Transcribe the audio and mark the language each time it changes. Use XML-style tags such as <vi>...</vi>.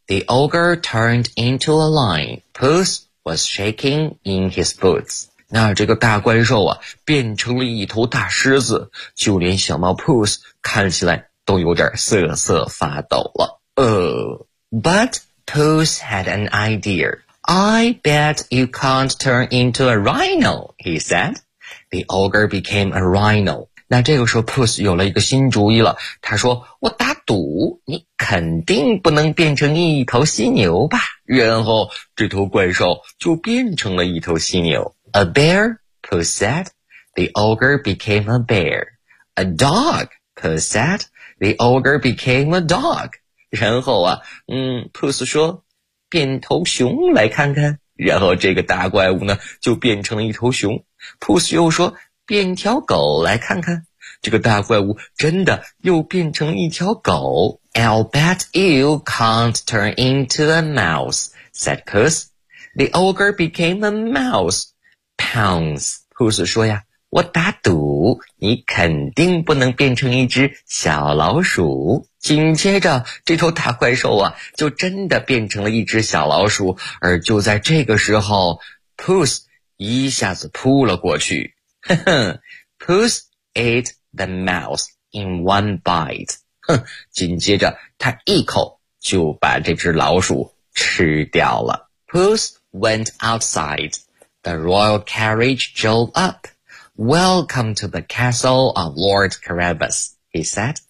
<en>The ogre turned into a lion. Puss was shaking in his boots.</en> <zh>那这个大怪兽啊变成了一头大狮子，就连小猫 Puss 看起来都有点瑟瑟发抖了。</zh> <en>But,Puss had an idea. I bet you can't turn into a rhino, he said. The ogre became a rhino.</en> <zh>那这个时候 Puss 有了一个新主意了，他说我打赌你肯定不能变成一头犀牛吧。然后这头怪兽就变成了一头犀牛。</zh> <en>A bear, Puss said. The ogre became a bear. A dog, Puss said. The ogre became a dog.</en> <zh>然后啊Puss 说变头熊来看看，然后这个大怪物呢就变成了一头熊。 Puss 又说变条狗来看看，这个大怪物真的又变成一条狗。</zh> <en>I'll bet you can't turn into a mouse, said Puss. The ogre became a mouse. Pounce,</en> <zh>Puss 说呀我打赌你肯定不能变成一只小老鼠。紧接着这头大怪兽啊就真的变成了一只小老鼠，而就在这个时候 Puss 一下子扑了过去。</zh> <en>Puss ate the mouse in one bite.</en> <zh>紧接着他一口就把这只老鼠吃掉了。</zh> <en>Puss went outside. The royal carriage drove up. Welcome to the castle of Lord Carabas, he said.</en>